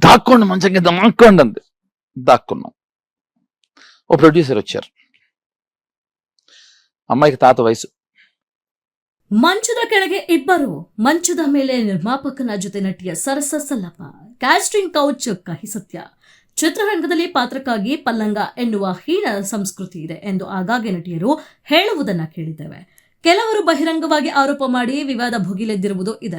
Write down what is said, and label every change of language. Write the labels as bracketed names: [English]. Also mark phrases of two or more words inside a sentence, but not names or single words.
[Telugu] దాక్కోండి మంచం కింద దాక్కోండి అంది. దాక్కున్నాం. ఓ ప్రొడ్యూసర్ వచ్చారు. అమ్మాయికి తాత వయసు. [Kannada] ಮಂಚದ ಕೆಳಗೆ ಇಬ್ಬರು, ಮಂಚದ ಮೇಲೆ ನಿರ್ಮಾಪಕನ ಜೊತೆ ನಟಿಯ ಸರಸ ಸಲ್ಲಪ, [English] casting couch [Kannada] ಕಹಿ ಸತ್ಯ. ಚಿತ್ರರಂಗದಲ್ಲಿ ಪಾತ್ರಕ್ಕಾಗಿ ಪಲ್ಲಂಗ ಎನ್ನುವ ಹೀನ ಸಂಸ್ಕೃತಿ ಇದೆ ಎಂದು ಆಗಾಗ್ಗೆ ನಟಿಯರು ಹೇಳುವುದನ್ನ ಕೇಳಿದ್ದೇವೆ. ಕೆಲವರು ಬಹಿರಂಗವಾಗಿ ಆರೋಪ ಮಾಡಿ ವಿವಾದ ಭುಗಿಲೆದ್ದಿರುವುದು ಇದೆ.